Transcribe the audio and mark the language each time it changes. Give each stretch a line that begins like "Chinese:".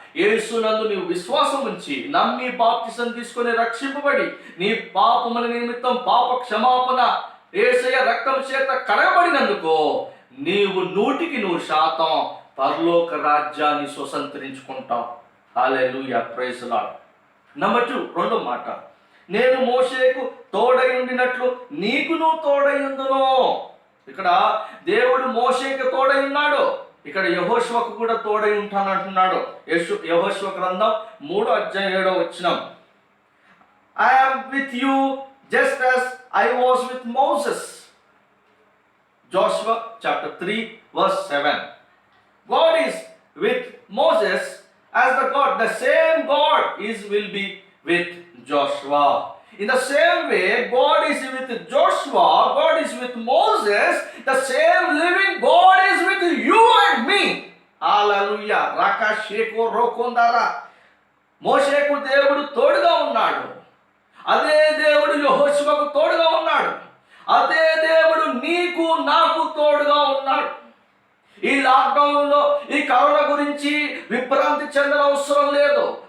Telugu: యేసునందు నీవు విశ్వాసం ఉంచి నమ్మి బాప్తిసం తీసుకొని రక్షింపబడి నీ పాపముల నిమిత్తం పాప క్షమాపణ యేసయ్య రక్తం చేత కడగబడినందుకు నీవు 100% పరలోక రాజ్యాన్ని స్వతంత్రించుకుంటావు. హల్లెలూయా, ప్రైజ్ లార్డ్. నంబర్ 2, రెండో మాట, నేను మోషేకు తోడై ఉండినట్లు నీకును తోడై ఉందును. ఇక్కడ దేవుడు మోషేకు తోడై ఉన్నాడు, ఇక్కడ యెహోషువకు కూడా తోడై ఉంటానంటున్నాడు.
English: యెహోషువ గ్రంథం 3:7 I am with you just as I was with Moses. Joshua chapter 3:7. God is with Moses as the God. The same God will be with Joshua. In the same way, God is with Joshua, God is with Moses, the same living God is with you and me. Hallelujah. Raka sheko rokondara.
Telugu: మోషేకు దేవుడు తోడుగా ఉన్నాడు, అదే దేవుడు యెహోషువకు తోడుగా ఉన్నాడు, అదే దేవుడు నీకు నాకు తోడుగా ఉన్నాడు. ఈ లాక్డౌన్లో ఈ కరోనా గురించి విభ్రాంతి చెందన అవసరం లేదు.